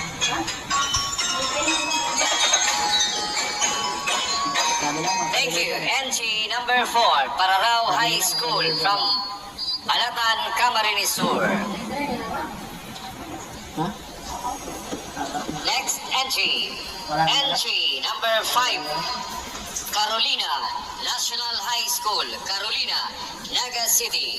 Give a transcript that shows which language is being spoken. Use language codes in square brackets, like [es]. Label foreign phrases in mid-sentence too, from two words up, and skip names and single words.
[en] Thank you. Entry number 4, Pararao High School from Balatan, Camarines Sur. Ha? Next entry. Entry number 5, Carolina National High School, Carolina, Naga City.